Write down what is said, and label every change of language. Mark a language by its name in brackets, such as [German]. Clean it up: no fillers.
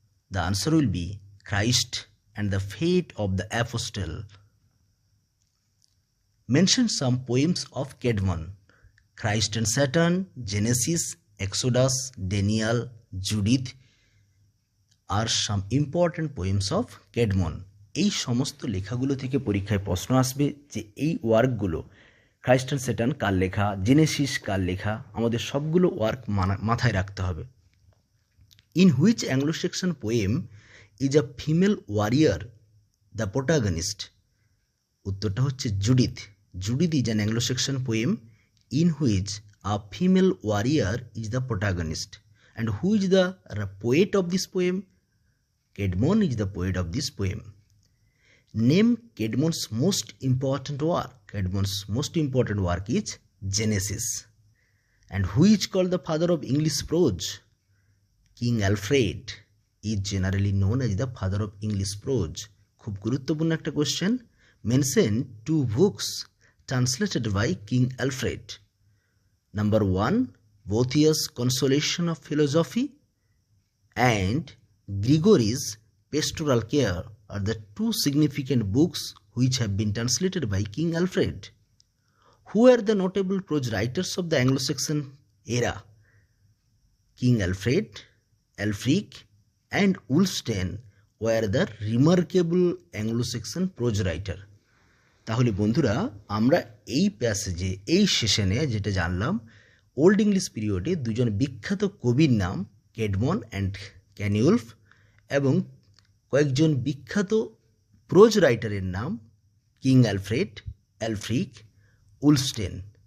[English] The answer will be Christ and the Fate of the Apostle. Mention some poems of Caedmon. Christ and Satan, Genesis, Exodus, Daniel, Judith are some important poems of Caedmon. [Bangla] এই সমস্ত লেখাগুলো থেকে পরীক্ষায় প্রশ্ন আসবে যে এই ওয়ার্কগুলো Christ and Satan কার লেখা, জেনেসিস কার লেখা, আমাদের সবগুলো ওয়ার্ক মাথায় রাখতে হবে। [English] In which Anglo Saxon poem is a female warrior the protagonist? [Bangla] উত্তরটা হচ্ছে Judith. [English] Judith is an Anglo Saxon poem in which a female warrior is the protagonist. And who is the poet of this poem? Caedmon is the poet of this poem. Name Caedmon's most important work. Caedmon's most important work is Genesis. And who is called the father of English prose? King Alfred is generally known as the father of English prose. [Bangla] খুব গুরুত্বপূর্ণ একটা question. [English] Mention 2 books translated by King Alfred. Number 1, Boethius' Consolation of Philosophy and Gregory's Pastoral Care are the 2 significant books which have been translated by King Alfred. Who are the notable prose writers of the Anglo-Saxon era? King Alfred, Ælfric and Wulfstan were the remarkable Anglo-Saxon prose writer. [Bangla] তাহলে বন্ধুরা আমরা এই প্যাসেজে এই সেশনে যেটা জানলাম old English পিরিয়ডে দুজন বিখ্যাত কবির নাম কেডমন অ্যান্ড ক্যানিউলফ এবং কয়েকজন বিখ্যাত প্রোজ রাইটারের নাম কিং অ্যালফ্রেড, অ্যালফ্রিক, উলস্টেন।